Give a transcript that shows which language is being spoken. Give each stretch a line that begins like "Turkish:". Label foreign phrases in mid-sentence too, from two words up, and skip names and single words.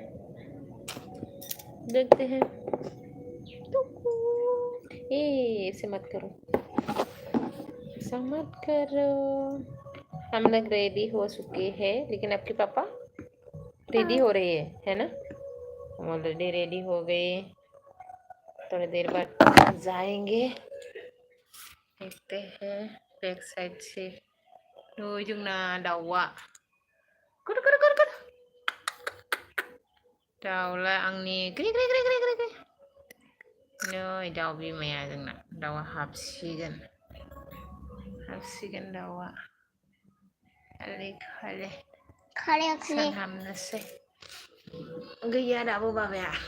Hindi: देखते हैं ऐसे मत करो ऐसा मत करो हम लोग रेडी हो चुके हैं लेकिन आपके पापा रेडी हो रहे है ना हम ऑलरेडी रेडी हो गए थोड़ी देर बाद जाएंगे देखते हैं
English: back side
Hindi: से
Bodo: जोंना दाउआ गुद गुद गुद गुद दाउला आंनि ग्रि ग्रि ग्रि ग्रि ग्रि नै दाउ बिमाया जोंना दाउआ हाबसिगोन दाउआ खाले सान हाबनोसै गैया दाबो बाबाया